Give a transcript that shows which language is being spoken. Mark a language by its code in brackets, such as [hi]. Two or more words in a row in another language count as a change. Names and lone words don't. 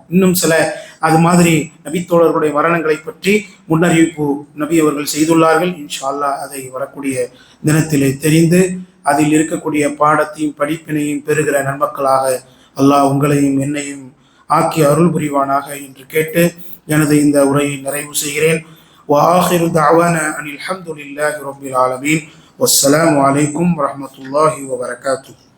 [ta] இன்னும் சில அது மாதிரி நபித்தோழர்களுடைய மரணங்களை பற்றி முன்னறிவிப்பு நபி அவர்கள் செய்துள்ளார்கள். [ar] إن شاء الله [ta] அதை வரக்கூடிய தினத்திலே தெரிந்து அதில் இருக்கக்கூடிய பாடத்தையும் படிப்பினையும் பெறுகிற நன்மக்களாக அல்லாஹ் உங்களையும் என்னையும் ஆக்கி அருள் புரிவானாக என்று கேட்டு எனது இந்த உரையை நிறைவு செய்கிறேன். [ar] وآخر دعوانا أن الحمد لله رب العالمين والسلام عليكم ورحمة الله وبركاته.